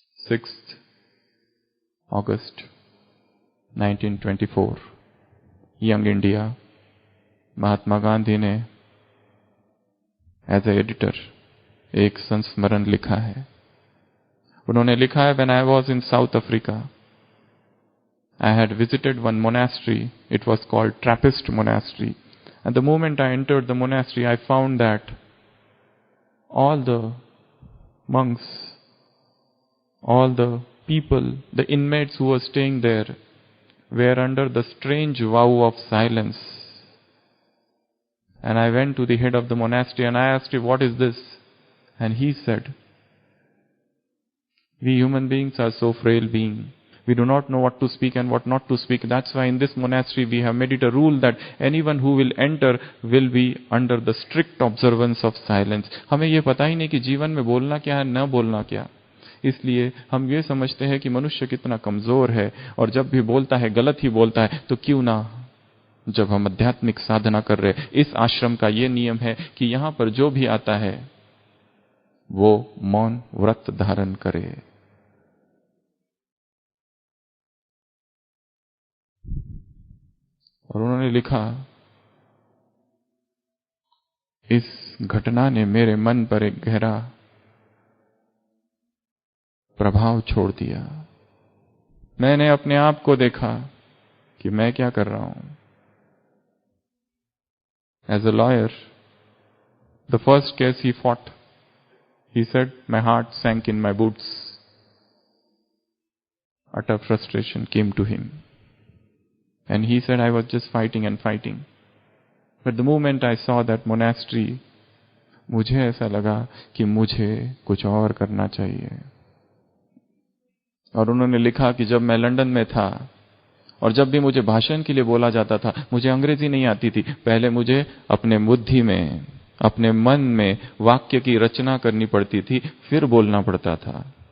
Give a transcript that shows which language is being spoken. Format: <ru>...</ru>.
<hi>6 अगस्त 1924, young India. Mahatma Gandhi ने as a editor एक संस्मरण लिखा है।</hi> <en>उन्होंने लिखा है, when I was in South Africa, I had visited one monastery. It was called Trappist Monastery. And the moment I entered the monastery, I found that all the monks, all the people, the inmates who were staying there, were under the strange vow of silence. And I went to the head of the monastery and I asked him, what is this? And he said, we human beings are so frail beings. We do not know what to speak and what not to speak. That's why in this monastery we have made it a rule that anyone who will enter will be under the strict observance of silence.</en> <hi>हमें ये पता ही नहीं कि जीवन में बोलना क्या है, न बोलना क्या। इसलिए हम ये समझते हैं कि मनुष्य कितना कमजोर है और जब भी बोलता है गलत ही बोलता है। तो क्यों ना, जब हम आध्यात्मिक साधना कर रहे, इस आश्रम का ये नियम है कि यहां पर जो भी आता है वो मौन व्रत धारण करे। और उन्होंने लिखा, इस घटना ने मेरे मन पर एक गहरा प्रभाव छोड़ दिया। मैंने अपने आप को देखा कि मैं क्या कर रहा हूं।</hi> <en>As a lawyer, the first case he fought, he said, my heart sank in my boots. Utter frustration came to him. And he said, I was just fighting and fighting. But the moment I saw that monastery, मुझे ऐसा लगा कि मुझे कुछ और करना चाहिए।</en> <hi>और उन्होंने लिखा कि जब मैं लंदन में था और जब भी मुझे भाषण के लिए बोला जाता था, मुझे अंग्रेजी नहीं आती थी। पहले मुझे अपने बुद्धि में, अपने मन में वाक्य की रचना करनी पड़ती थी, फिर बोलना पड़ता था।</hi>